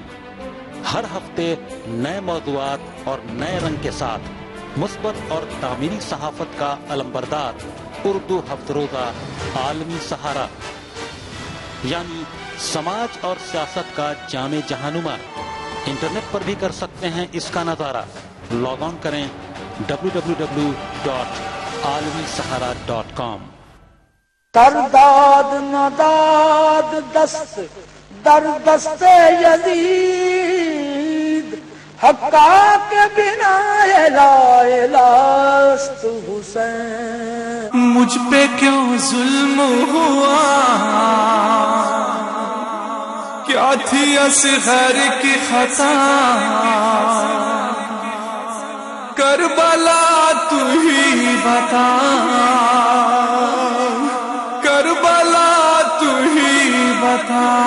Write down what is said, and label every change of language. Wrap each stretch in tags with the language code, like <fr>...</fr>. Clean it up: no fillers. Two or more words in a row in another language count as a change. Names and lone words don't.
<ur>ہر ہفتے نئے موضوعات اور نئے رنگ کے ساتھ مثبت اور تعمیری صحافت کا علمبردار اردو ہفت روزہ عالمی سہارا, یعنی سماج اور سیاست کا جامع جہانما. انٹرنیٹ پر بھی کر سکتے ہیں اس کا نظارہ.</ur> <en>log on</en> <ur>کریں www.alamisahara.com.</ur> <fa>ترداد نداد دست در دست یزید، حقا کے بنا لا الہست حسین.</fa> <ur>مجھ پہ کیوں ظلم ہوا، کیا تھی اصغر کی خطا، کربلا تو ہی بتا، کربلا تو ہی بتا.</ur>